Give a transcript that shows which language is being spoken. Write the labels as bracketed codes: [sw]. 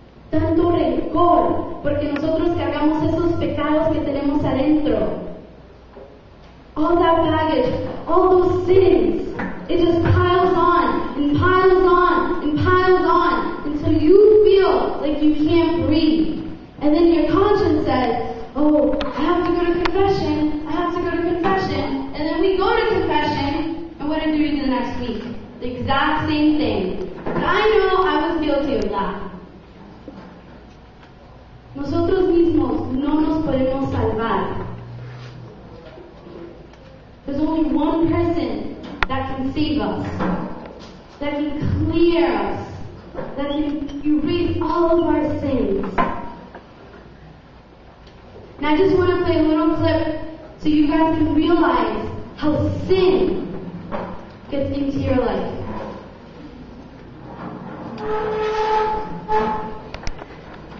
[es] Tanto rencor, porque nosotros cargamos esos pecados que tenemos adentro. [en] All that baggage, all those sins, it just piles on, and piles on, and piles on, until you feel like you can't breathe. And then your conscience says, oh, I have to go to confession, I have to go to confession, and then we go to confession, and what do we do the next week? The exact same thing. But I know I was guilty of that. [es] Nosotros mismos no nos podemos salvar. [en] There's only one person that can save us, that can clear us, that can erase all of our sins. And I just want to play a little clip so you guys can realize how sin gets into your life.